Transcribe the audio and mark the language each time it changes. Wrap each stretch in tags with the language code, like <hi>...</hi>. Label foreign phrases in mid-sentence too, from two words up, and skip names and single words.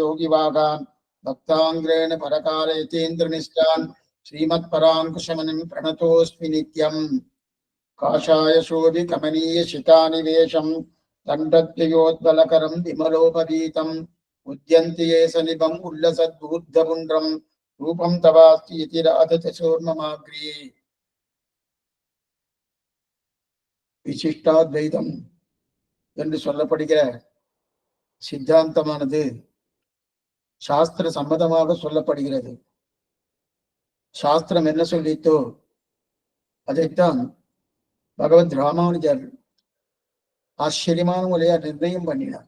<sa>योगिवागान् भक्ताङ्ग्रेण परकाल यतीन्द्रनिष्ठान् श्रीमत्पराङ्कुशमुनिं प्रणतोऽस्मि नित्यम् काषाय शोभिकमनीय शितानिवेशं दण्डद्वयोद्बलकरं विमलोपवीतम् उद्यन्ति ये सनिभम् उल्लसद्बूर्धपुण्ड्रम् रूपं तवास्ति इति राधतशोर्ममाग्र्ये</sa> <ta>விசிஷ்டாத்வைதம் என்று சொல்லப்படுகிற சித்தாந்தமானது சாஸ்திர சம்மதமாக சொல்லப்படுகிறது. சாஸ்திரம் என்ன சொல்லித்தோ அதைத்தான் பகவத் ராமானுஜர் ஆச்சரியமான முறையா நிர்ணயம் பண்ணினார்.</ta>